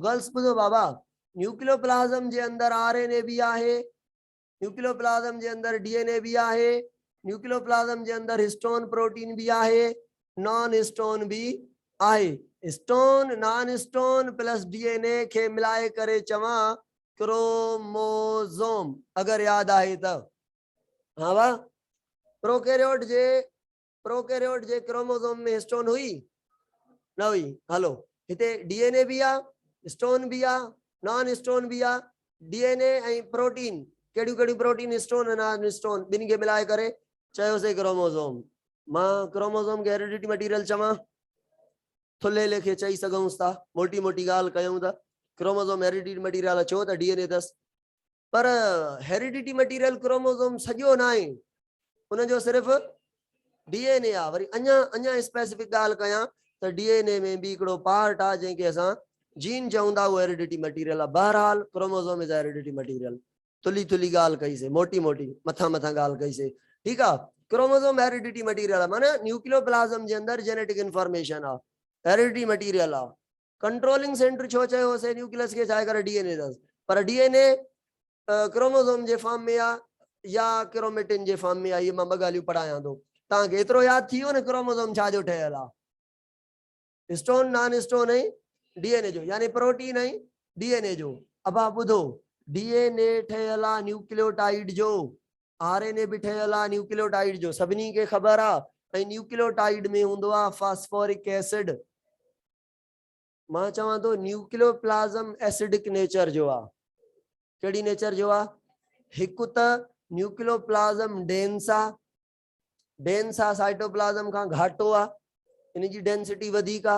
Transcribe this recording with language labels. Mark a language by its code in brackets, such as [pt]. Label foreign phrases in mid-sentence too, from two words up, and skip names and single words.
[sd] गर्ल्स बुझो बाबा, न्यूक्लियोप्लाज्म जे अंदर आरएनए भी आहे, न्यूक्लियोप्लाज्म जे अंदर डीएनए भी आहे, न्यूक्लियोप्लाज्म जे अंदर [en] histone protein [sd] भी आहे, [en] non histone [sd] भी आहे। [en] histone non histone plus DNA [sd] के मिलाए करे चवा क्रोमोसोम, अगर याद आहे त। हाँ वाह, प्रोकैरियोट जे क्रोमोसोम में हिस्टोन हुई न हुई? हलो हिते डीएनए भी आ, हिस्टोन भी आ, [en] non histone [sd] भी आ, डीएनए ऐं प्रोटीन केड़ियूं केड़ियूं [en] protein histone non histone [sd] बिन के मिलाए करे चयोसीं क्रोमोसोम। मां क्रोमोसोम के [en] heredity material [sd] चवां, थुल्हे लेखे चई सघूं था, मोटी मोटी ॻाल्हि कयूं था, [en] chromosome heredity material [sd] छो त डीएनए अथसि, पर [en] heredity material chromosome [sd] सॼो न आहे, उनजो सिर्फ़ डीएनए आ। वरी अञा अञा स्पेसिफिक ॻाल्हि कयां त डीएनए में भी हिकिड़ो पार्ट आ जंहिंखे असां जीन चऊं था, उहो [en] heredity material [sd] आहे। [en] बहरहाल chromosome is heredity material. [sd] थुली थुली ॻाल्हि कईसीं, मोटी मोटी मथां मथां ॻाल्हि कईसीं, ठीकु आहे। [en] chromosome heredity material [sd] आहे, माना न्यूक्लियोप्लाज्म जे अंदर [en] genetic information [sd] आहे, [en] heredity material [sd] आहे। [en] controlling center [sd] छो चयोसीं न्यूक्लियस के छाए करे डीएनए अथसि, पर डीएनए क्रोमोसोम जे फॉर्म में आ या क्रोमेटिन जे फॉर्म में आ, ये मां ॿ ॻाल्हियूं पढ़ायां थो। तव्हांखे एतिरो यादि थी वियो न क्रोमोसोम छाजो ठहियल आहे, [en] histone non histone [sd] ऐं डीएनए जो, यानी प्रोटीन ऐं डीएनए जो। [hi] अब आप [sd] ॿुधो, डीएनए ठहियल आहे न्यूक्लियोटाइड जो, आरएनए भी ठहियल आहे न्यूक्लियोटाइड जो, सभिनी खे ख़बर आहे। ऐं न्यूक्लियोटाइड में हूंदो आहे [en] phosphoric acid. [sd] मां चवां थो न्यूक्लियोप्लाज्म [en] acidic nature [sd] जो आहे। कहिड़ी नेचर जो आहे? हिकु त न्यूक्लियोप्लाज्म डेंस आहे, डेंस आहे, साइटोप्लाज्म खां घाटो आहे, इन जी डेंसिटी वधीक आहे।